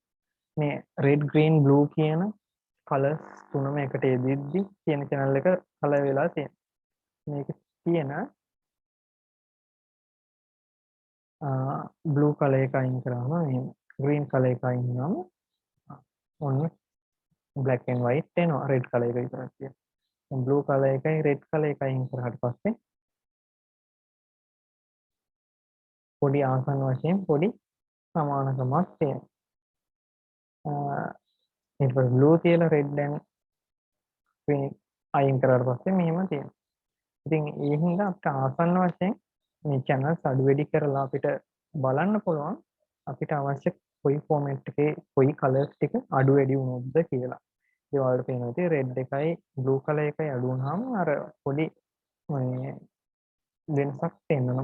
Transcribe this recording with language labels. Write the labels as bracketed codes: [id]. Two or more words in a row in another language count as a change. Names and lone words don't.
[si] මේ [en] red green blue [si] කියන කලර්ස් තුනම එකට යෙදෙද්දි තියෙන channel එක කලර් වෙලා තියෙනවා. මේක තියෙන [en] blue color [si] එක අයින් කරාම එහෙම [en] green color [si] එක අයින් වුණාම ඔන්න [en] black and white [si] එනවා [en] red color [si] එක විතරක් තියෙනවා. [en] blue color [si] එකයි [en] red color [si] එකයි අයින් කරාට පස්සේ පොඩි ආසන්න වශයෙන් පොඩි සමානකමක් තියෙනවා. ඊට පස්සේ blue තියලා [en] red and green [si] අයින් කරාට පස්සේ මෙහෙම තියෙනවා. ඉතින් ඒ හින්දා අපිට ආසන්න වශයෙන් මේ channels අඩු වැඩි කරලා අපිට බලන්න පුළුවන් අපිට අවශ්‍ය කොයි ෆෝමැට් එකේ කොයි කලර්ස් ටික අඩු වැඩි වුණොත්ද කියලා. ඒ වලට පේනවා ඉතින් red එකයි [en] blue color [si] එකයි අඩු වුණාම අර පොඩි මේ වෙනසක් තියෙනවා.